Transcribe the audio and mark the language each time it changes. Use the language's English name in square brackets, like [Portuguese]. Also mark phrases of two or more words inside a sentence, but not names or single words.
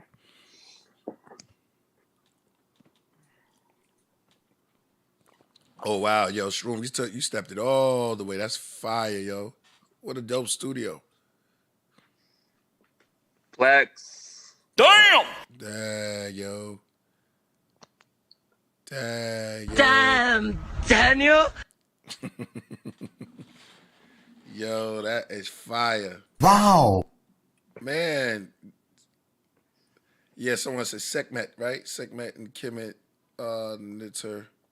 [English] Oh wow, yo, Shroom, you stepped it all the way. That's fire, yo. What a dope studio. Plex. Damn! Dang, yo. Dang, yo. Damn, Daniel. Yo, that is fire. Wow. Man. Yeah, someone said Sekhmet, right? Sekhmet and Kemet, Nitter.